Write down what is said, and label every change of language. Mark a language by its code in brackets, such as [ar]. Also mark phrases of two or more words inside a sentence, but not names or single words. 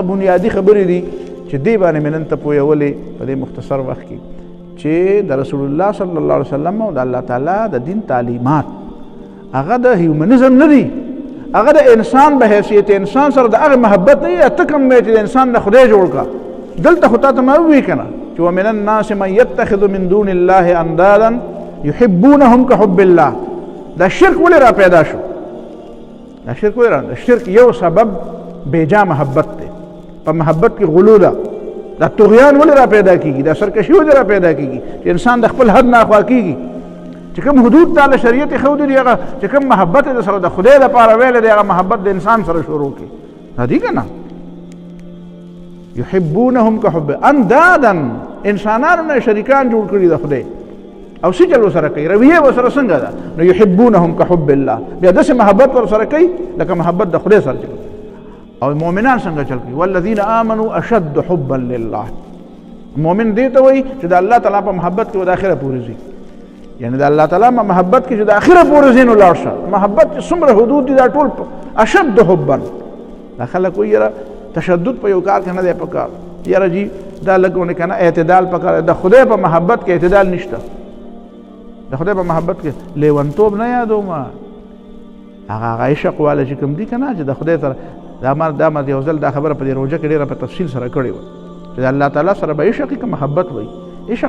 [ps] بنیادي خبرې دي چې دې باندې مې نن ته پویولې په دې مختصر وخت کې چې د رسول الله [ar] صلی الله علیه وسلم [ps] او د الله تعالی د دین تعلیمات هغه د هیومنزم نه دي هغه د انسان به حیثیت انسان سره د هغه محبت نه دی ته کوم چې د انسان نه خدای جوړ کړه دلته خو تا ته ما ووایي که نه چې [ar] ومن الناس من یتخذ من دون الله اندادا یحبونهم کحب الله [ps] دا شرک ولې را پیدا شو دا شرک ولې را شرک یو سبب بیجا محبت دی په محبت کې غلو ده دا طغیان ولې را پیدا کېږي دا سرکشي ولې را پیدا کېږي چې انسان د خپل حد نه اخوا کېږي چې کوم حدود تعالی شریعت یې ښودلي هغه چې کوم محبت یې سره د خدای لپاره ویلی دی هغه محبت د انسان سره شروع کړي دا دي که نه [ar] یحبونهم کحب اندادا [ps] انسانانو نه شریکان جوړ کړي د خدای او څه چل ورسره کوي رویه ورسره څنګه ده نو [ar] یحبونهم کحب [ps] الله بیا داسې محبت ورسره کوي لکه محبت د خدای سره چې او مؤمنان څنګه چل کوي [ar] والذین آمنوا اشد حبا لله [ps] مؤمن دې ته وایي چې د الله تعالی په محبت کې و د اخره پورې ځي یعنی د الله تعالی په محبت کې چې د اخره پورې ځي نو لاړ شه محبت چې څومره حدود دي دا ټول [ar] اشد حبا [ps] دا خلک وایي یاره تشدد په یو کار کې نه دی پکار یاره جی دا لږونه که نه اعتدال پکار د خدای په محبت کې اعتدال نشته د خدای په محبت کې لیونتوب نه یادوم هغه عشق والا چې کوم دي که نه چې د خدای سره دا ما یو ځل دا خبره په دې روژه کې ډېره په تفصیل سره کړې وه چې د الله تعالی سره به عشق که محبت وایي عشق